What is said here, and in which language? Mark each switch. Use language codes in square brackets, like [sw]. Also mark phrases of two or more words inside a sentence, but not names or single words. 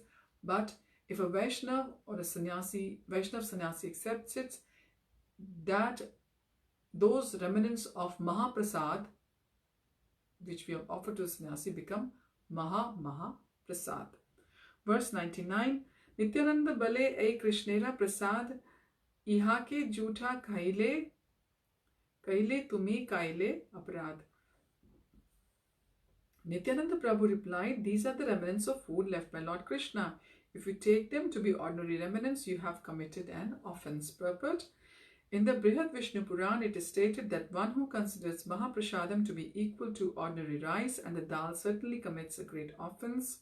[en] But if a Vaishnava or a sannyasi, Vaishnava sannyasi accepts it, that those remnants of Mahaprasad, which we have offered to a sannyasi, become Mahaprasad. [bn] Verse 99, নিত্যানন্দ বলে এই কৃষ্ণের প্রসাদ ইহা কে ঝুঠা কৈলে তুমি কৈলে অপরাধ. [en] Nityananda Prabhu replied, these are the remnants of food left by Lord Krishna. If you take them to be ordinary remnants, you have committed an offense. Purport. In the Brihad Vishnu Puran, it is stated that one who considers Mahaprasadam to be equal to ordinary rice and the dal certainly commits a great offense.